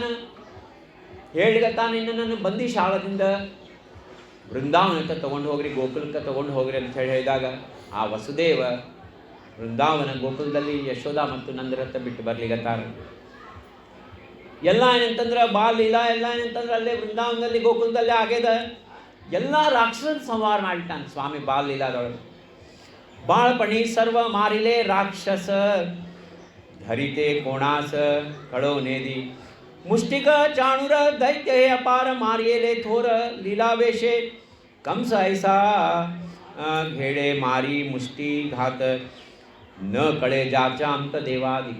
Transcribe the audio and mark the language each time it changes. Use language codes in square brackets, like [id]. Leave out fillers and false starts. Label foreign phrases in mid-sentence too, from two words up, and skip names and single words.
[kn] ಹೇಳಿಗತ್ತಾನ, ಇನ್ನು ನನ್ನ ಬಂದಿ ಶಾಳದಿಂದ ಬೃಂದಾವನಕ್ಕೆ ತೊಗೊಂಡು ಹೋಗ್ರಿ, ಗೋಕುಲಕ್ಕೆ ತೊಗೊಂಡು ಹೋಗ್ರಿ ಅಂತ ಹೇಳಿದಾಗ ಆ ವಸುದೇವ ಬೃಂದಾವನ ಗೋಕುಲದಲ್ಲಿ ಯಶೋಧ ಮತ್ತು ನಂದರತ್ತ ಬಿಟ್ಟು ಬರ್ಲಿಗತ್ತಾರ. ಎಲ್ಲ ಏನಂತಂದ್ರೆ ಬಾಲೀಲಾ ಎಲ್ಲ ಏನಂತಂದ್ರೆ ಅಲ್ಲೇ ಬೃಂದಾವನದಲ್ಲಿ ಗೋಕುಲದಲ್ಲೇ ಆಗ್ಯದ. ಎಲ್ಲ ರಾಕ್ಷಸ ಸಂಹಾರ ಮಾಡಿಟ್ಟಾನ ಸ್ವಾಮಿ ಬಾಲಲೀಲಾದೊಳಗೆ. [mr] बाळपणी सर्व मारिले राक्षस धरिते कोणास कळो नेदी मुष्टिक चाणूर दैत्य हे अपार मारियेले थोर लीलावेशे कंस ऐसा घेडे मारी मुष्टी घात न कळे जाचा अंत देवादिक.